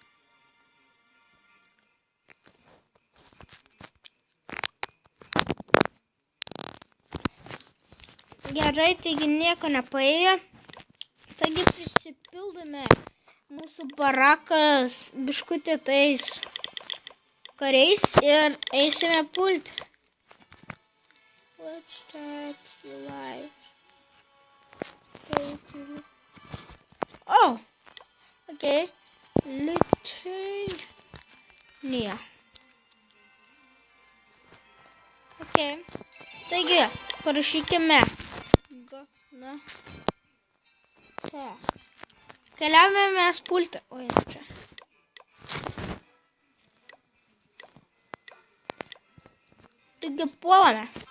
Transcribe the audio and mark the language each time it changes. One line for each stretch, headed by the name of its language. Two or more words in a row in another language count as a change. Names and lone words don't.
Lithuanian: Gerai, taigi nieko nepaėjo. Taigi prisipildome mūsų barakas biškutį tais kariais ir eisime pulti.
English: Let's start your life. Oh, okay. Lithuania. Okay.
Lithuanian: Taigi, parašykime. Na. Čia. Keliavome mes pulti. Oi, čia. Taigi, puolame.